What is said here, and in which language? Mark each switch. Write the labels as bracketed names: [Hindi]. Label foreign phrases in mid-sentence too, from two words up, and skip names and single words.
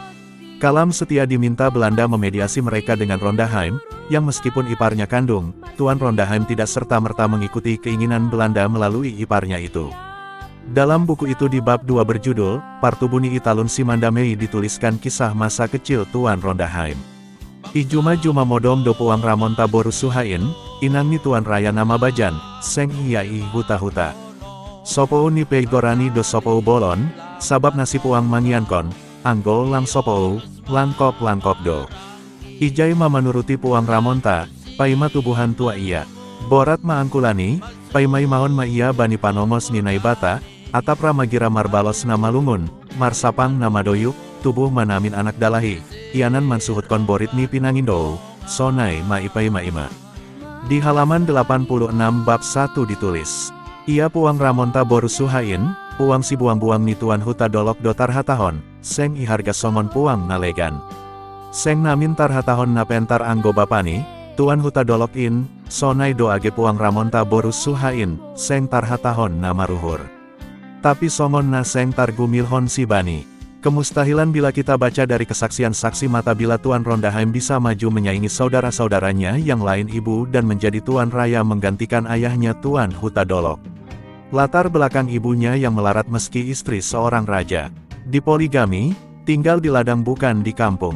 [Indonesian] Kalam Setia diminta Belanda memediasi mereka dengan Rondaheim, yang meskipun iparnya kandung, Tuan Rondaheim tidak serta-merta mengikuti keinginan Belanda melalui iparnya itu. Dalam buku itu di bab 2 berjudul, Partubuni Italun Simandamei dituliskan kisah masa kecil Tuan Rondaheim. [Batak Simalungun] Ijuma-juma modom do Puang Ramonta Borusuhain, inangni Tuan Raya nama Bajan, Seng Iyai Huta-Huta. Sopou ni Peigorani do Sopou Bolon, sabab nasi Puang Mangiankon, Anggol lang Sopou, langkop do. Ijai ma menuruti Puang Ramonta, paima tubuhan tua iya. Borat ma angkulani, paimai maon ma iya bani panomos ni naibata, atap ramagira marbalos nama lungun, marsapang nama doyuk, tubuh manamin anak dalahi, ianan mansuhut kon borit ni pinangindo, sonai ma ipai ma ima. Di halaman 86 bab 1 ditulis, ia Puang Ramonta Borusuhain, Puang si buang-buang ni Tuan Hutadolok do tarhatahon, Seng i harga songon Puang nalegan. Seng namin tarhatahon na pentar anggo bapani, Tuan Hutadolok in, sonai do age Puang Ramonta Borusuhain, Seng tarhatahon na maruhur. Tapi songon na Seng targumilhon si bani. [Indonesian] Kemustahilan bila kita baca dari kesaksian saksi mata bila Tuan Rondaheim bisa maju menyaingi saudara-saudaranya yang lain ibu dan menjadi Tuan Raya menggantikan ayahnya Tuan Hutadolok. Latar belakang ibunya yang melarat meski istri seorang raja. Dipoligami, tinggal di ladang bukan di kampung.